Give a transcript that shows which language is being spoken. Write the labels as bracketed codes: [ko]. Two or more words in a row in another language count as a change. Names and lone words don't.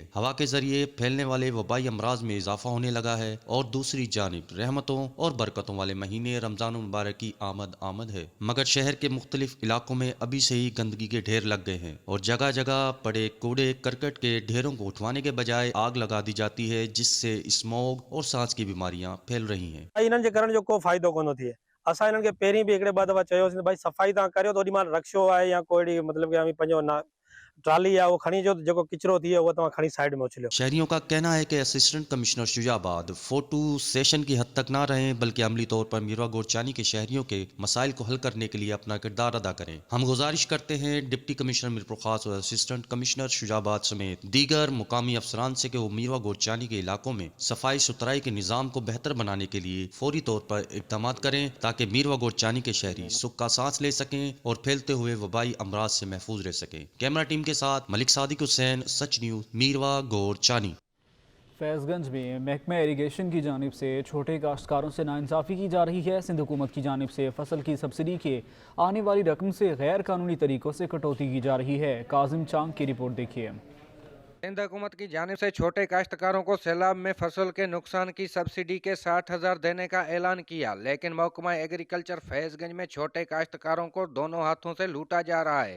[ur] ہوا کے ذریعے پھیلنے والے وبائی امراض میں اضافہ ہونے لگا ہے اور دوسری جانب رحمتوں اور برکتوں والے مہینے رمضان مبارک کی آمد ہے، مگر شہر کے مختلف علاقوں میں ابھی سے ہی گندگی کے ڈھیر لگ گئے ہیں اور جگہ جگہ پڑے کوڑے کرکٹ کے ڈھیروں کو اٹھوانے کے بجائے آگ لگا دی جاتی ہے، جس سے سموگ اور سانس کی بیماریاں پھیل رہی ہیں. [sd] इन्हनि जे करण जो को फ़ाइदो कोन थिए। असां इन्हनि खे पहिरीं बि हिकिड़े ॿ दफ़ा चयोसीं भाई सफ़ाई तव्हां करियो त ओॾी महिल रक्शो आहे या कोई मतलब कि पंहिंजो ना ट्राली है वो खणी जो जेको किचरो थी है वो तव्हां खणी साइड में उछलियो। [ur] شہریوں کا کہنا ہے کہ اسسٹنٹ کمشنر شجاع آباد فوٹو سیشن کی حد تک نہ رہیں، بلکہ عملی طور پر میروا گورچانی کے شہریوں کے مسائل کو حل کرنے کے لیے اپنا کردار ادا کریں. ہم گزارش کرتے ہیں ڈپٹی کمشنر میرپور خاص اور اسسٹنٹ کمشنر شجاع آباد سمیت دیگر مقامی افسران سے کہ وہ میروا گورچانی کے علاقوں میں صفائی ستھرائی کے نظام کو بہتر بنانے کے لیے فوری طور پر اقدام کریں، تاکہ میروا گورچانی کے شہری سکھ کا سانس لے سکیں اور پھیلتے ہوئے وبائی امراض سے محفوظ رہ سکیں. کیمرہ ٹیم کے ساتھ ملک صادق حسین، سچ نیوز، میروا گورچانی. فیض گنج میں محکمہ اریگیشن کی جانب سے چھوٹے کاشتکاروں سے ناانصافی کی جا رہی ہے. سندھ حکومت کی جانب سے فصل کی سبسڈی کے آنے والی رقم سے غیر قانونی طریقوں سے کٹوتی کی جا رہی ہے. کاظم چانگ کی رپورٹ دیکھیے. سندھ حکومت کی جانب سے چھوٹے کاشتکاروں کو سیلاب میں فصل کے نقصان کی سبسڈی کے 60,000 دینے کا اعلان کیا، لیکن محکمہ ایگریکلچر فیض گنج میں چھوٹے کاشتکاروں کو دونوں ہاتھوں سے لوٹا جا رہا ہے.